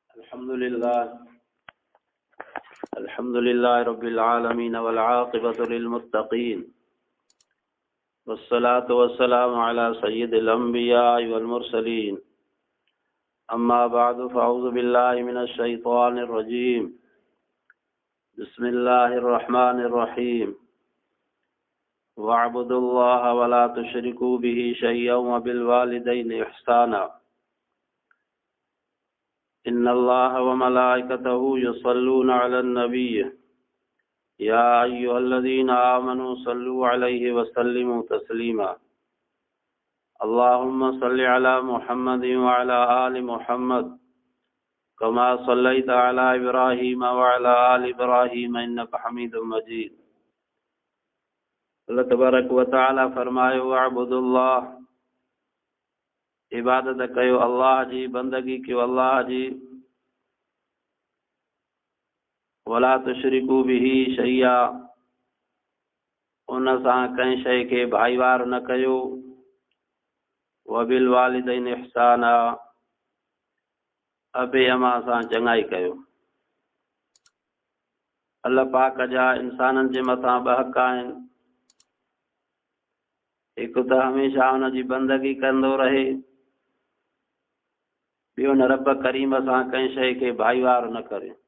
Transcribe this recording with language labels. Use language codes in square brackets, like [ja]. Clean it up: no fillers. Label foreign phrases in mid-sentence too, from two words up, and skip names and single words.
[ar] الحمد لله رب العالمين والعاقبة للمتقين والصلاة والسلام على سيد الأنبياء والمرسلين أما بعد فأعوذ بالله من الشيطان الرجيم بسم الله الرحمن الرحيم واعبدوا الله ولا تشركوا به شيئا وبالوالدين إحسانا إن الله وملائكته يصلون على النبي يا أيها الذين آمنوا صلوا عليه وسلموا تسليما اللهم صل على محمد وعلى آل محمد كما صليت على إبراهيم وعلى آل إبراهيم إنك حميد مجيد. الله تبارك وتعالى [sd] फरमायो वअब्दुल्लाह, इबादत कयो अल्लाह जी, बंदगी कयो अल्लाह जी, [ar] ولا تشركوا به شيئا, [sd] उन सां कंहिं शइ खे भाईवार न कयो, [ar] وبالوالدين إحسانا, [sd] अबे अमा सां चङाई कयो। अल्लाह पाक जा इंसाननि जे मथां ॿ हक़ आहिनि, हिकु त हमेशा हुन जी बंदगी कंदो रहे, ॿियो न रब करीम सां कंहिं शइ खे भाईवार न करे।